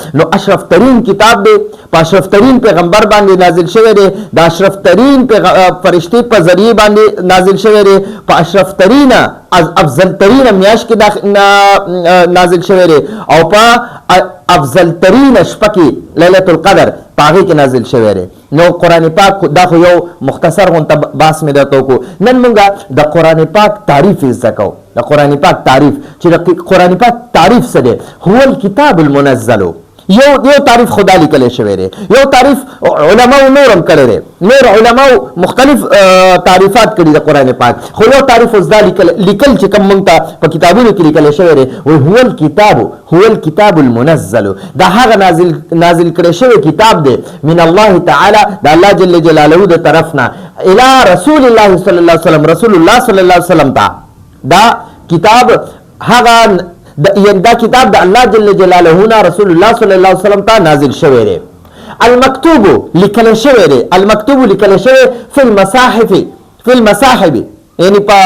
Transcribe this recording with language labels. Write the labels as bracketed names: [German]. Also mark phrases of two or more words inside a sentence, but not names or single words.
[Pashto] نو اشرف ترین کتاب دی، په اشرف ترین پیغمبر باندې نازل شوی دی، د اشرف ترین فرشتي په ذریعه باندې نازل شوی دی، په اشرف ترین افضل ترین میاشت کې نازل شوی دی، او په افضل ترین شپه کې لیلة القدر په هغې کې نازل شوی دی. نو قرآن پاک دا خو یو مختصر غونته بحث مې درته وکړو. نن مونږه د قرآن پاک تعریف زده کوو. د قران پاک تعریف چې د قران پاک تعریف څه دی [Arabic] هو الكتاب المنزل [Pashto] یو تعریف خدا لیکل شوی دی یو تعریف علماء نورم کړی دی نور علماء مختلف تعریفات کړي د قران پاک خو یو تعریف اوس دا لیکل چې کوم مونږ ته په کتابونو کې لیکل شوی دی [Arabic] هو الكتاب المنزل [Pashto] دا هغه نازل کړی شوی کتاب دی [Arabic] من الله تعالی [Pashto] د الله [Arabic] جل جلاله [Pashto] د طرفنا [Arabic] الى رسول الله صلی الله علیه وسلم رسول الله صلی الله علیه وسلم [Pashto] ته دا کتاب هغه دا کتاب د الله [Arabic] جل جلاله [Pashto] نه [Arabic] رسول الله صلی الله علیه وسلم [Pashto] ته نازل شوی دی المکتوب لیکل شوی دی المکتوب لیکل شوی [Arabic] فی المصاحف [Pashto] یعنی